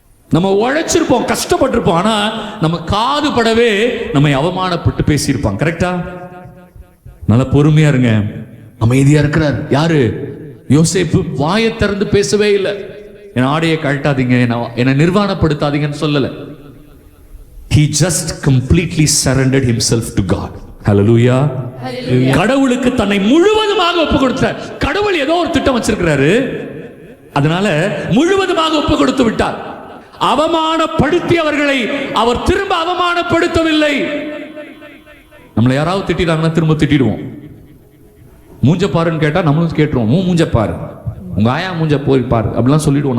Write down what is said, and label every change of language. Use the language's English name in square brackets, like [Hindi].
[Tamil] நம்ம உழைச்சிருப்போம், கஷ்டப்பட்டிருப்போம், ஆனா நம்ம காது படவே நம்மை அவமானப்பட்டு பேசியிருப்பாங்க. கரெக்டா? நல்ல பொறுமையா இருங்க. அமைதியா இருக்கிறார் யாரு? யோசேப்பு. வாயை திறந்து பேசவே இல்லை. என் ஆடையை கழட்டாதீங்க, என்னை நிர்வாணப்படுத்தாதீங்கன்னு சொல்லல. [English] He just completely surrendered himself to God. Hallelujah. [Tamil] கடவுளுக்கு தன்னை முழுவதுமாக ஒப்பு கொடுத்தார். கடவுள் ஏதோ ஒரு திட்டம் வச்சிருக்கிறாரு. அதனால முழுவதுமாக ஒப்பு கொடுத்து விட்டார். அவமானப்படுத்தியவர்களை அவர் திரும்ப அவமானப்படுத்தவில்லை. நம்மளை யாராவது திட்டிட்டாங்கன்னா திரும்ப திட்டிடுவோம். மூஞ்ச பாருன்னு கேட்டா நம்மளும் கேட்டுருவோம், மூஞ்ச பாரு, உங்க ஆயா மூஞ்ச போய் பாரு அப்படிலாம் சொல்லிடுவோம்.